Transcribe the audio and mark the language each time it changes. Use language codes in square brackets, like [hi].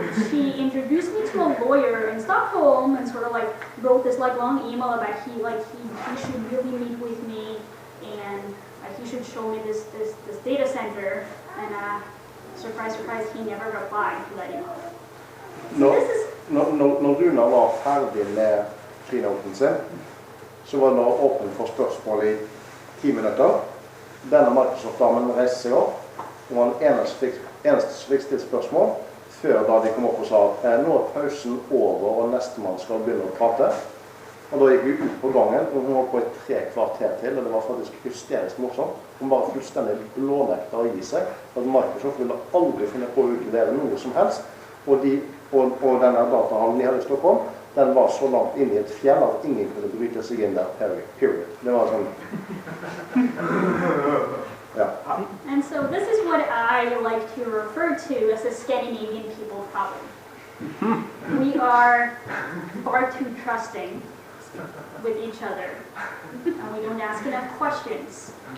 [en] She introduced me to a lawyer in Stockholm and sort of like wrote this like long email about he should really meet with me and he should show me this data center. And surprise, surprise, he never replied to that email. [no] Når du nå var ferdig med keynoten sin, så var det nå åpnet for spørsmål i 10 minutter. Denne Microsoft-damen reiste seg opp, og var den eneste som fikk stilt spørsmål, før da de kom opp og sa at nå pausen over, og neste mann skal begynne å prate. Og da gikk vi ut på gangen, og hun holdt på i 3 kvarter til, og det var faktisk hysterisk morsomt. Hun var fullstendig blånekta å gi seg, at Microsoft ville aldri finne på å utlevere noe som helst, og de og denne datahallen i hele Stockholm, den var så langt inn i et fjell at ingen kunne bryte seg inn der, period. Det var sånn. Ja. [en] And so this is what I like to refer to as a Scandinavian people problem. We are far too trusting with each other, and we don't ask enough questions.